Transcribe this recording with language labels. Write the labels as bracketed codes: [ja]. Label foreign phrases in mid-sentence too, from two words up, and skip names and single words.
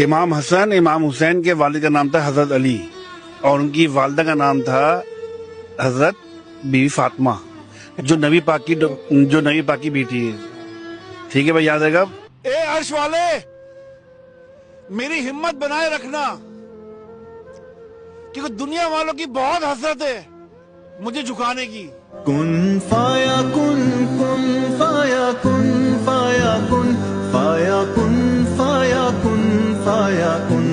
[ur] امام حسن امام حسین کے والد کا نام تھا حضرت علی، اور ان کی والدہ کا نام تھا حضرت بی بی فاطمہ، جو نبی پاک کی بیٹی ہے۔ ٹھیک ہے بھائی، یاد رہے گا۔ اے عرش والے، میری ہمت بنائے رکھنا، کیونکہ دنیا والوں کی بہت حسرت ہے مجھے جھکانے کی۔ [ar] کن فایا کن، کن فایا کن، فایا کن، فایا کن، فایا کن، فایا کن۔